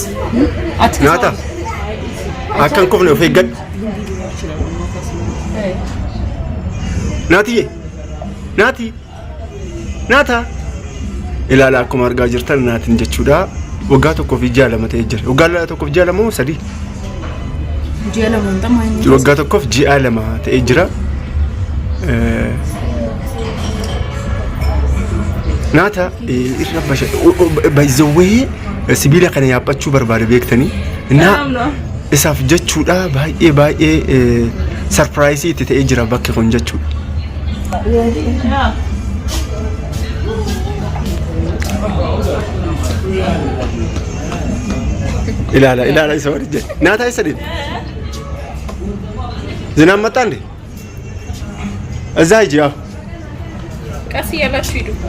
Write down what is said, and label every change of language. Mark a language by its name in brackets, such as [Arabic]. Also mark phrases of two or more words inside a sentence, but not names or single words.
[Oromo] nata akkan kufne of eeggadhu naata ilaala akkuma argaa jirtan naatin jechuudha waggaa tokkoof ijaa lama ta'ee jira waggaa tokkoof ijaa lama moo sadii waggaa tokkoof ji'a lama ta'ee jira naata irra basha [English] by the way [Oromo] sibiila kana yaabbachuu barbaade beektanii na isaaf jechuudha baay'ee surprise itti ta'ee jira bakki kun jechuudha ilaala isa warje naata isa din [Amharic] ዝናብ መጣ እንዴ እዛ ሂጂ ያው ቀስ እያላችሁ ሂዱ